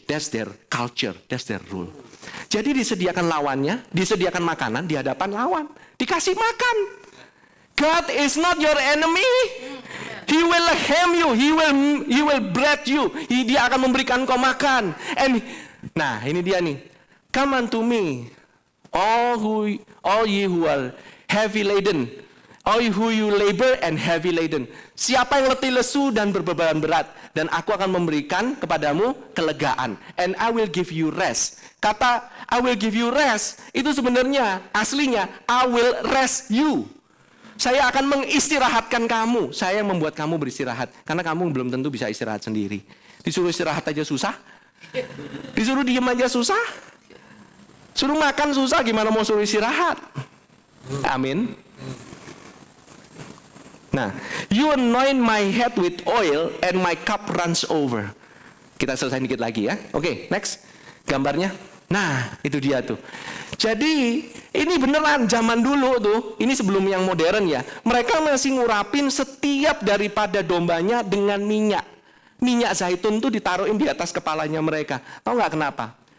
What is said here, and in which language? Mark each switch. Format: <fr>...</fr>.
<en>That's their culture. That's their rule.</en> <id>Jadi disediakan lawannya. Disediakan makanan di hadapan lawan. Dikasih makan.</id> <en>God is not your enemy. He will hem you. He will bread you.</en> <id>Dia akan memberikan kau makan. Nah ini dia nih.</id> <en>Come unto me, all ye who are heavy laden, all who you labor and heavy laden.</en> <id>Siapa yang letih lesu dan berbeban berat, dan aku akan memberikan kepadamu kelegaan.</id> <en>And I will give you rest. Kata I will give you rest itu sebenarnya aslinya I will rest you.</en> <id>Saya akan mengistirahatkan kamu. Saya yang membuat kamu beristirahat, karena kamu belum tentu bisa istirahat sendiri. Disuruh istirahat aja susah, disuruh diem aja susah. Suruh makan susah, gimana mau suruh istirahat? Amin.</id> <en>Nah, you anoint my head with oil and my cup runs over.</en> <id>Kita selesai dikit lagi ya. Oke, next. Gambarnya. Nah, itu dia tuh. Jadi, ini beneran zaman dulu tuh. Ini sebelum yang modern ya. Mereka masih ngurapin setiap daripada dombanya dengan minyak. Minyak zaitun tuh ditaruhin di atas kepalanya mereka. Tahu nggak kenapa?</id>